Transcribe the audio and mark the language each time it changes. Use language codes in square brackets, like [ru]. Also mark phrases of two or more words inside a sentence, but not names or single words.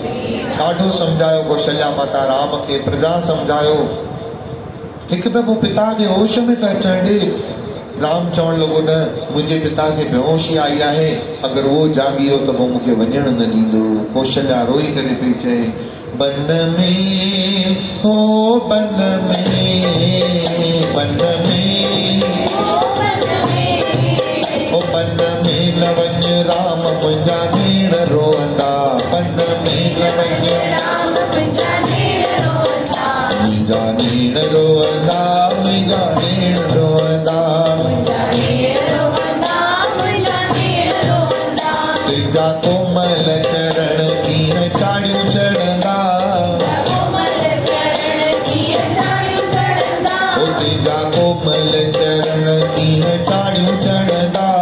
[sd] ॾाढो सम्झायो कौशल्या माता राम खे, प्रजा सम्झायो। हिकु दफ़ो पिता खे होश में त अचण ॾे। राम चवण लॻो, न मुंहिंजे पिता खे बेहोशी आई आहे, अगरि उहो जागी वियो त पोइ मूंखे वञण न ॾींदो। कौशल्या रोई करे पई चए, बन में हो बन में, बन में ओ बन में न वञ राम मुंहिंजा नेण रोअंदा। बन में न वञ राम मुंहिंजा नेण रोअंदा, मुंहिंजा नेण रोअंदा, मुंहिंजा नेण रोअंदा। तुंहिंजा कोमल चरण कीअं चाढ़ियूं चढ़ंदा, ओ तुंहिंजा कोमल चरण कीअं चाढ़ियूं चढ़ंदा।